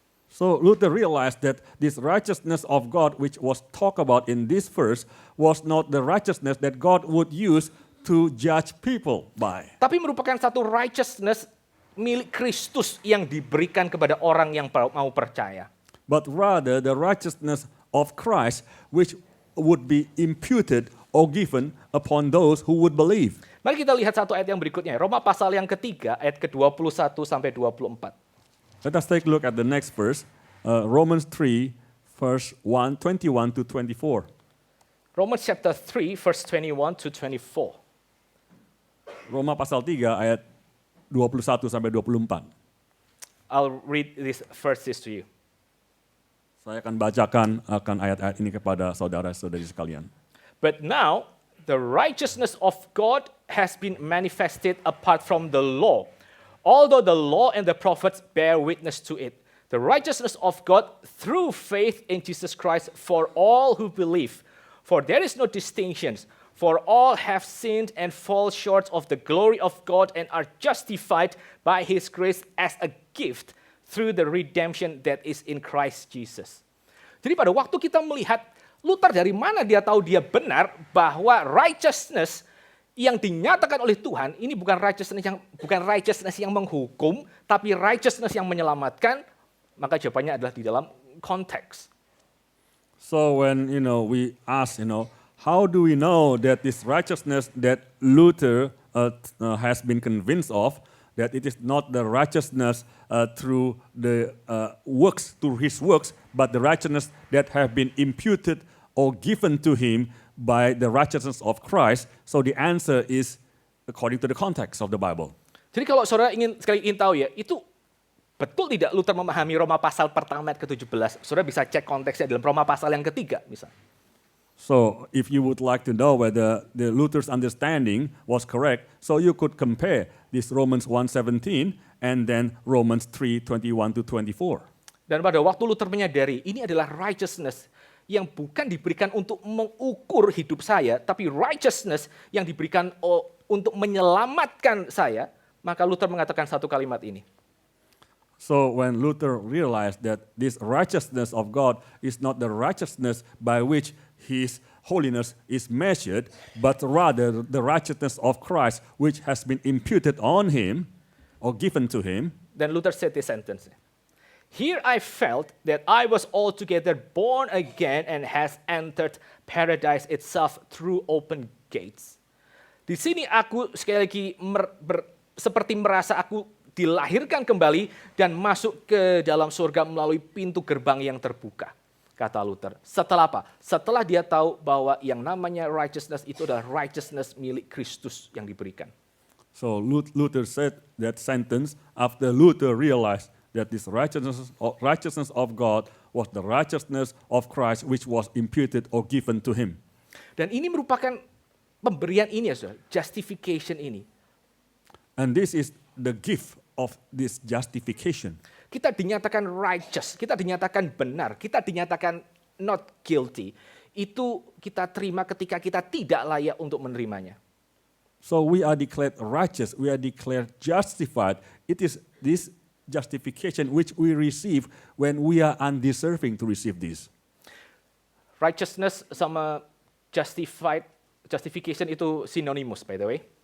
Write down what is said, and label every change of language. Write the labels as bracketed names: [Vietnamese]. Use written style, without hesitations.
[English] so Luther realized that this righteousness of God, which was talked about in this verse, was not the righteousness that God would use to judge people by. [Indonesian] Tapi merupakan satu righteousness milik Kristus yang diberikan kepada orang yang mau percaya. [English] But rather the righteousness of Christ, which would be imputed or given upon those who would believe. [Indonesian] Mari kita lihat satu ayat yang berikutnya. Roma pasal yang ketiga, ayat ke-21 sampai 24. [English] Let us take a look at the next verse, Romans 3, verse 21 to 24. Romans chapter 3, verse 21 to 24. [Indonesian] Roma pasal 3 ayat 21 sampai 24. [English] I'll read these verses to you. [Indonesian] Saya akan bacakan ayat-ayat ini kepada saudara-saudari sekalian. [English] But now, the righteousness of God has been manifested apart from the law. Although the law and the prophets bear witness to it. The righteousness of God through faith in Jesus Christ for all who believe. For there is no distinctions. For all have sinned and fall short of the glory of God and are justified by his grace as a gift through the redemption that is in Christ Jesus. [Indonesian] Jadi pada waktu kita melihat Luther dari mana dia tahu dia benar bahwa righteousness yang dinyatakan oleh Tuhan ini bukan righteousness yang menghukum, tapi righteousness yang menyelamatkan, maka jawabannya adalah di dalam konteks. [English] So when we ask, how do we know that this righteousness that Luther has been convinced of, that it is not the righteousness through the works, through his works, but the righteousness that have been imputed or given to him by the righteousness of Christ? So the answer is according to the context of the Bible. [Indonesian] Jadi kalau saudara ingin tahu ya, itu betul tidak Luther memahami Roma pasal pertama ayat ke-17? Saudara bisa cek konteksnya dalam Roma pasal yang ketiga misalnya. [English] So if you would like to know whether the Luther's understanding was correct, so you could compare this Romans 1:17 and then Romans 3:21 to 24. [Indonesian] Dan pada waktu Luther menyadari ini adalah righteousness yang bukan diberikan untuk mengukur hidup saya, tapi righteousness yang diberikan untuk menyelamatkan saya, maka Luther mengatakan satu kalimat ini. [English] So when Luther realized that this righteousness of God is not the righteousness by which his holiness is measured, but rather the righteousness of Christ which has been imputed on him or given to him. [Indonesian] Dan [English] Luther said this sentence. Here I felt that I was altogether born again and has entered paradise itself through open gates. [Indonesian] Di sini aku sekali lagi seperti merasa aku dilahirkan kembali dan masuk ke dalam surga melalui pintu gerbang yang terbuka, kata Luther. Setelah apa? Setelah dia tahu bahwa yang namanya righteousness itu adalah righteousness milik Kristus yang diberikan. [English] So Luther said that sentence after Luther realized that this righteousness of God was the righteousness of Christ which was imputed or given to him. [Indonesian] Dan ini merupakan pemberian ini ya saudara, justification ini. [English] And this is the gift of this justification. [Indonesian] Kita dinyatakan righteous, kita dinyatakan benar, kita dinyatakan [English] not guilty. [Indonesian] Itu kita terima ketika kita tidak layak untuk menerimanya. [English] So we are declared righteous, we are declared justified. It is this justification which we receive when we are undeserving to receive this. Righteousness sama justification itu synonymous by the way.